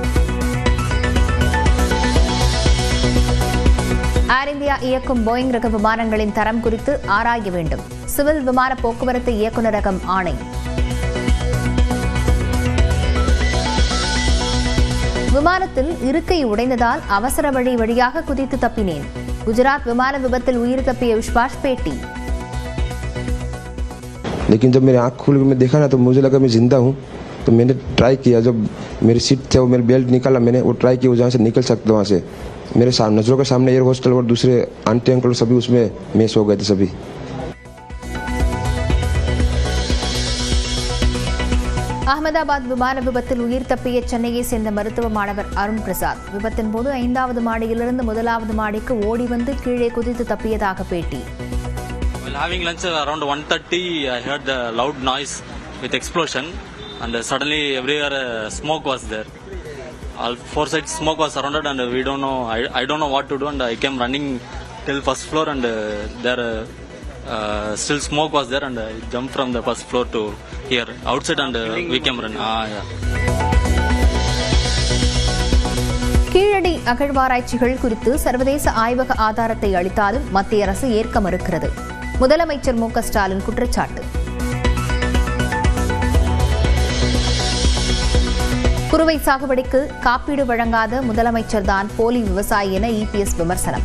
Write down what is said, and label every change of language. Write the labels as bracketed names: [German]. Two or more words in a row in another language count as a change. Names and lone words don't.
[Tamil] ஏர் இந்தியா இயக்கும் போயிங் ரக விமானங்களின் தரம் குறித்து ஆராய வேண்டும். சிவில் விமான போக்குவரத்து இயக்குநரகம் ஆணை. விமானத்தில் இருக்கை உடைந்ததால் அவசர வழியாக குதித்து தப்பினேன். குஜராத் விமான விபத்தில் உயிர் தப்பிய விஸ்வாஸ் பேட்டி. [Hindi] लेकिन जब मेरी आँख खुल के मैं देखा ना तो मुझे लगा मैं जिंदा हूँ. तो मैंने ट्राई किया, जब मेरी सीट थे वो मेरी बेल्ट निकाला, मैंने वो ट्राई किया जहाँ से निकल सकता वहाँ से. मेरे नजरों के सामने [English] air hostel [Hindi] और दूसरे [English] aunty uncle [Hindi] सभी उसमें मिस हो गए थे सभी. [Tamil] அகமதாபாத் விமான விபத்தில் உயிர் தப்பிய சென்னையை சேர்ந்த மருத்துவ மாணவர் அருண் பிரசாத் விபத்தின் போது 5வது மாடியிலிருந்து 1வது மாடிக்கு ஓடி வந்து கீழே குதித்து தப்பியதாக பேட்டி. [English] While having lunch around 1:30, I heard the loud noise with explosion, and suddenly everywhere smoke was there. All 4 sides smoke was surrounded, and we don't know. I don't know what to do, and I came running till first floor, and there still smoke was there, and I jumped from the first floor to here outside, and we came running. Yeah. [Tamil] கீழடி அகழ்வாராய்ச்சிகள் குறித்து சர்வதேச ஆய்வக ஆதாரத்தை அளித்தாலும் மத்திய அரசு ஏற்க மறுக்கிறது. முதலமைச்சர் மு க ஸ்டாலின் குற்றச்சாட்டு. குறுவை சாகுபடிக்கு காப்பீடு வழங்காத முதலமைச்சர் தான் போலி விவசாயி என இபிஎஸ் விமர்சனம்.